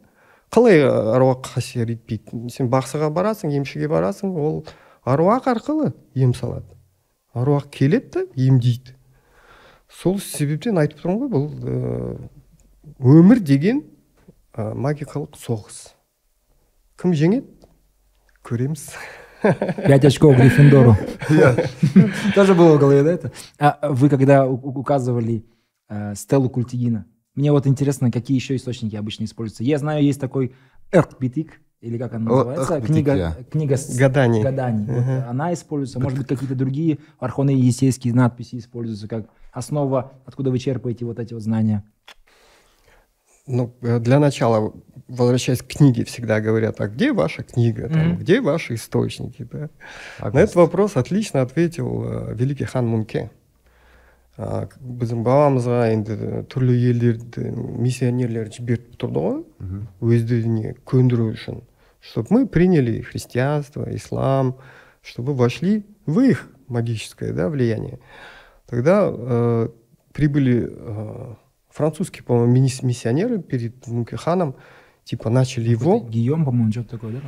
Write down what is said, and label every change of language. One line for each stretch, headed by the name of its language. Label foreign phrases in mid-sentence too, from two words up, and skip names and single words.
Kazakh: Қалай аруақ әсер етпейді? Сен бақсыға барасың, емшіге барасың, ол аруақ арқылы ем салады. Аруақ келеді да емдейді. Сол себептен айтып тұрмын ғой, бұл өмір деген магикалық соғыс. Кім жеңеді? Көреміз.
Russian: 5 очков Гриффиндору. Тоже было в голове, да, это? А вы когда указывали стелу Культыгина, мне вот интересно, какие еще источники обычно используются. Я знаю, есть такой Эрк-Битик, или как она называется? Книга гаданий. Вот она используется. Может быть, какие-то другие архонеесейские надписи используются как основа, откуда вы черпаете вот эти вот знания? Ну, для начала, возвращаясь к книге, всегда говорят, а где ваша книга, там, где ваши источники? Да? На этот вопрос отлично ответил великий хан Мунке.
Kazakh: Біздің бабамызға енді түрлі елдерді миссионерлер жіберіп тұрды ғой, өздеріне көндіру үшін,
Russian: чтобы мы приняли христианство, ислам, чтобы вошли в их магическое, да, влияние. Тогда прибыли французские, по-моему, миссионеры перед Мунке-ханом, типа начали его... Гийом, по-моему, что-то такое, да?